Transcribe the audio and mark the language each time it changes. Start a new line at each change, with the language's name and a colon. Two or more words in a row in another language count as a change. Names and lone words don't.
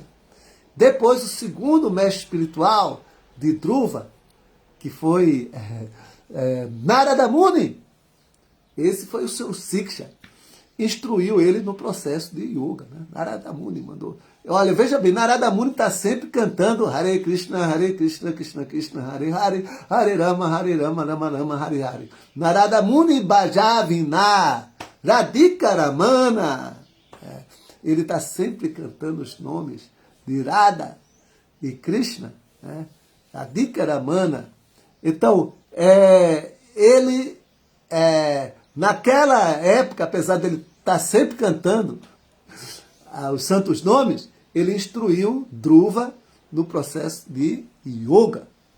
Portuguese: Depois, o segundo mestre espiritual de Dhruva, que foi Narada Muni, esse foi o seu Siksha, instruiu ele no processo de yoga. Né? Narada Muni mandou. Olha, veja bem, Narada Muni está sempre cantando
Sanskrit: हरे कृष्ण, कृष्ण कृष्ण, हरे हरे, हरे राम, राम राम, हरे हरे.
Bangla: নারদ মুনি বাজায় বীণা, রাধিকা রমণ.
Portuguese: Ele está sempre cantando os nomes de Radha e Krishna, né? Radhika Ramana. Então, ele, naquela época, apesar dele estar sempre cantando os santos nomes, ele instruiu Dhruva no processo de yoga.